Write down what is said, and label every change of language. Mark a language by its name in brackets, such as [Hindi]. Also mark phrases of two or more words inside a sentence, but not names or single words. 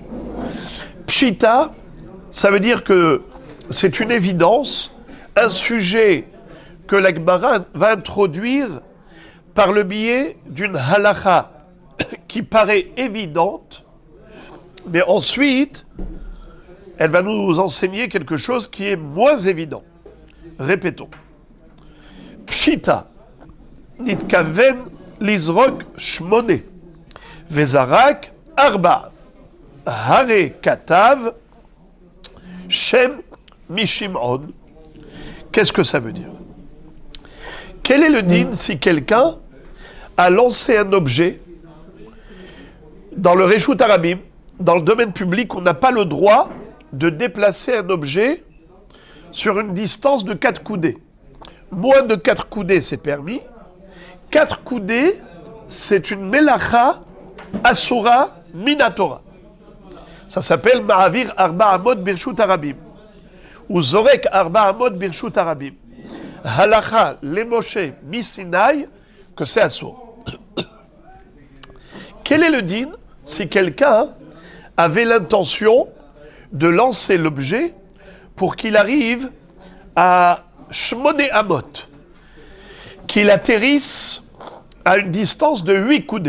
[French] Pshita, ça veut dire que c'est une évidence, un sujet que la Gemara va introduire par le biais d'une halakha qui paraît évidente, mais ensuite, elle va nous enseigner quelque chose qui est moins évident. Répétons. [Hebrew] פשיטא, נתכוון לזרוק שמונה, וזרק ארבע, הרי כתב שם משמעון. [French] Qu'est-ce que ça veut dire? Quel est le din si quelqu'un a lancé un objet dans le [Hebrew] רשות הרבים, [French] dans le domaine public, on n'a pas le droit de déplacer un objet sur une distance de 4 coudées. Moins de 4 coudées, c'est permis. 4 coudées, c'est une [Hebrew] מלאכה אסורה מן התורה. [French] Ça s'appelle [Hebrew] מעביר ארבע אמות ברשות הרבים. Ou זורק ארבע אמות ברשות הרבים. הלכה למשה מסיני, [French] que c'est assour. Quel est le din si quelqu'un avait l'intention de lancer l'objet pour qu'il arrive à [Hebrew] שמונה אמות, [French] qu'il atterrisse à une distance de 8 coudées.